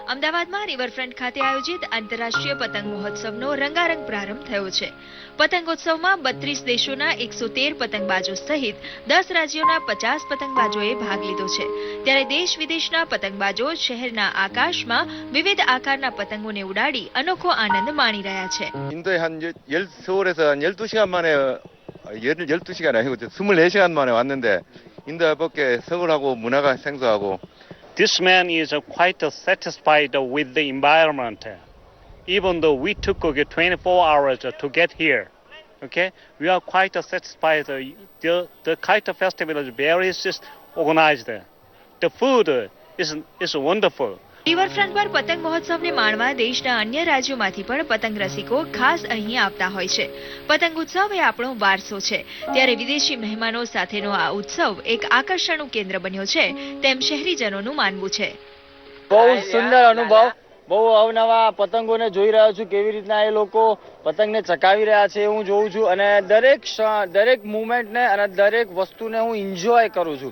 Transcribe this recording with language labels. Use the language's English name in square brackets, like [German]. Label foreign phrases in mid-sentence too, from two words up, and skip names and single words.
[Gujarati] અમદાવાદમાં રિવરફ્રન્ટ ખાતે આયોજિત આંતરરાષ્ટ્રીય પતંગ મહોત્સવનો રંગારંગ પ્રારંભ થયો છે. પતંગોત્સવમાં 32 દેશોના 113 પતંગબાજો સહિત 10 રાજ્યોના 50 પતંગબાજોએ ભાગ લીધો છે. ત્યારે દેશ વિદેશના પતંગબાજો શહેરના આકાશમાં વિવિધ આકારના પતંગોને ઉડાડી અનોખો આનંદ માણી રહ્યા છે. [Korean] 인도에 한 서울에서 한 12시간 만에 12시간 아니고 24시간 만에 왔는데 인도 밖에 서울하고 문화가 생소하고 [English] This man is quite satisfied with the environment. Even though we took 24 hours to get here, okay, we are quite satisfied. The Kite Festival is very organized. The food is wonderful. [Gujarati] રિવરફ્રન્ટ પર પતંગ મહોત્સવને માણવા દેશના અન્ય રાજ્યોમાંથી પણ પતંગ રસિકો ખાસ અહીં આવતા હોય છે. પતંગ ઉત્સવ એ આપણો વારસો છે, ત્યારે વિદેશી મહેમાનો સાથેનો આ ઉત્સવ એક આકર્ષણનું કેન્દ્ર બન્યો છે તેમ શહેરીજનોનું માનવું છે. બહુ સુંદર અનુભવ, બહુ અવનવા પતંગોને જોઈ રહ્યો છું, કેવી રીતના એ લોકો પતંગને ચકાવી રહ્યા છે હું જોઉં છું અને દરેક મુવમેન્ટને અને દરેક વસ્તુને હું એન્જોય કરું છું.